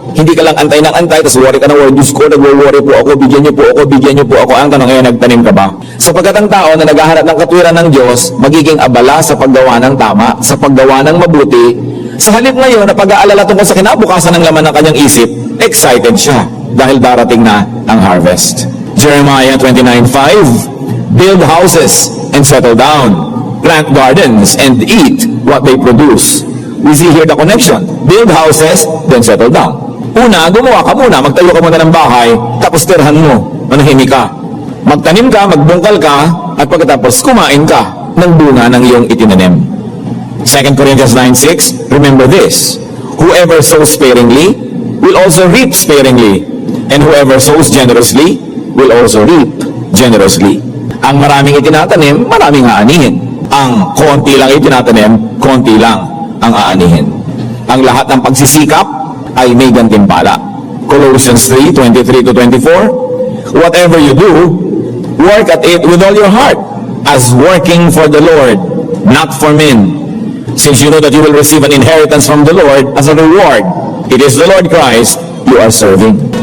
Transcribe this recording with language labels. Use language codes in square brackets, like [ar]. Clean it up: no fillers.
[tl] hindi ka lang antay ng antay, tapos worry ka ng worry, Diyos ko, nag-worry po ako, bigyan niyo po ako. Ang tanong ngayon, nagtanim ka ba? Sapagkat ang tao na naghahanap ng katwiran ng Diyos, magiging abala sa paggawa ng tama, sa paggawa ng mabuti. Sa halip ngayon na pag-aalala tungkol sa kinabukasan ng laman ng kanyang isip, excited siya dahil darating na ang harvest. [en] Jeremiah 29:5, build houses and settle down, plant gardens and eat what they produce. We see here the connection. Build houses, then settle down. [tl] Una, gumawa ka muna, magtayo ka muna ng bahay, tapos tirhan mo, manahimik ka. Magtanim ka, magbungkal ka, at pagkatapos kumain ka ng bunga ng iyong itinanim. [en] 2 Corinthians 9:6, remember this, whoever sows sparingly will also reap sparingly, and whoever sows generously will also reap generously. [tl] Ang maraming itinatanim, maraming aanihin. Ang konti lang itinatanim, konti lang ang aanihin. Ang lahat ng pagsisikap ay may gantimpala. [en] Colossians 3:23-24, whatever you do, work at it with all your heart, as working for the Lord, not for men, since you know that you will receive an inheritance from the Lord as a reward. It is the Lord Christ you are serving.